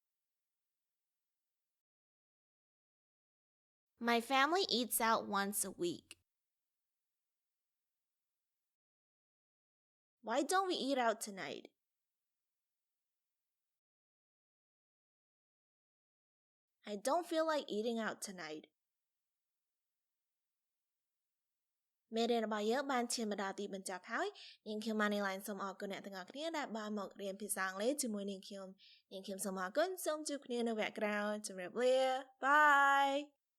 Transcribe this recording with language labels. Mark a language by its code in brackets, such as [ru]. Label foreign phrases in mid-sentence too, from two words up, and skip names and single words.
[en] My family eats out once a week. Why don't we eat out tonight? I don't feel like eating out tonight. [km] មេរៀនរបស់យើងបានឈានមកដល់ទីបញ្ចប់ហើយនាងខ្ញុំបាននេះឡើងសូមអរគុណអ្នកទាំងអស់គ្នាដែលបានមករៀនភាសាអង់គ្លេសជាមួយនាងខ្ញុំសូមអរគុណសូមជួបគ្នានៅវគ្គក្រោយជម្រាបលា Bye